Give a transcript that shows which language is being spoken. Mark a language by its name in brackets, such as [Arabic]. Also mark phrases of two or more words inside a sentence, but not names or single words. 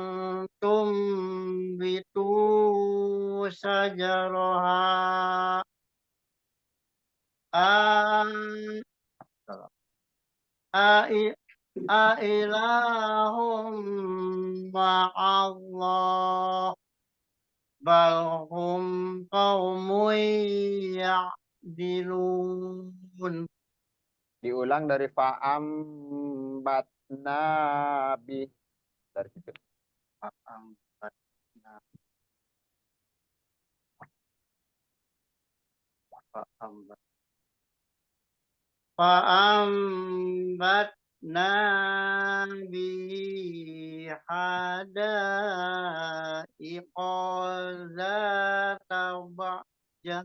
[Arabic] تنبتوا شجرها أإله مع الله بل هم قوم يعدلون. [Indonesian] Diulang dari [Arabic] فأنبتنا به. [Indonesian] Dari situ. [Arabic] فأنبتنا فأنبتنا به حدائق ذات بهجة.